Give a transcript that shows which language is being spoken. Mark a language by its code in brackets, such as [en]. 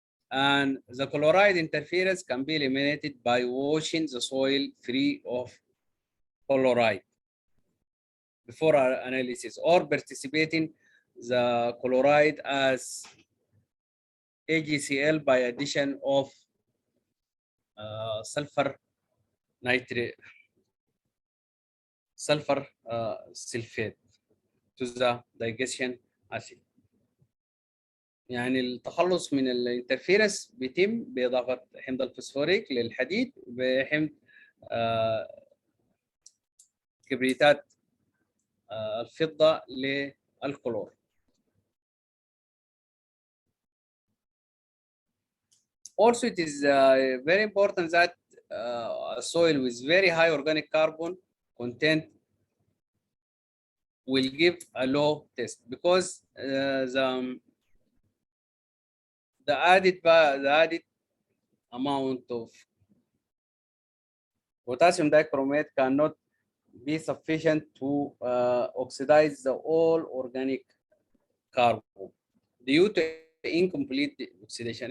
[en] And the chloride interference can be eliminated by washing the soil free of chloride before our analysis, or participating the chloride as AgCl by addition of sulfur nitrate, sulfur sulfate to the digestion acid. [ar] يعني التخلص من الانترفيرنس بيتم بإضافة حمض الفوسفوريك للحديد بحمض كبريتات الفضة للكلور. [en] Also, it is very important that a soil with very high organic carbon content will give a low test, because the added amount of potassium dichromate cannot be sufficient to oxidize the all organic carbon due to incomplete oxidation.